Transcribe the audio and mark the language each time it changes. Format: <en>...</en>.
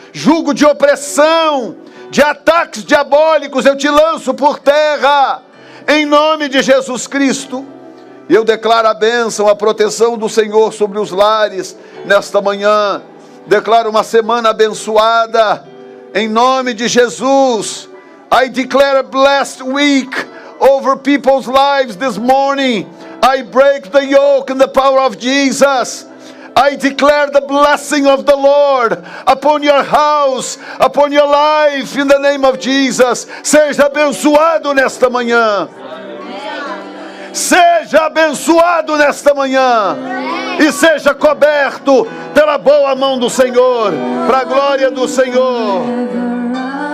<pt>Jugo de opressão, de ataques diabólicos eu te lanço por terra, em nome de Jesus Cristo. E eu declaro a bênção, a proteção do Senhor sobre os lares nesta manhã. Declaro uma semana abençoada, em nome de Jesus.</pt> <en>I declare a blessed week over people's lives this morning. I break the yoke in the power of Jesus. I declare the blessing of the Lord upon your house, upon your life, in the name of Jesus.</en> <pt>Seja abençoado nesta manhã. Seja abençoado nesta manhã. E seja coberto pela boa mão do Senhor, para a glória do Senhor.</pt>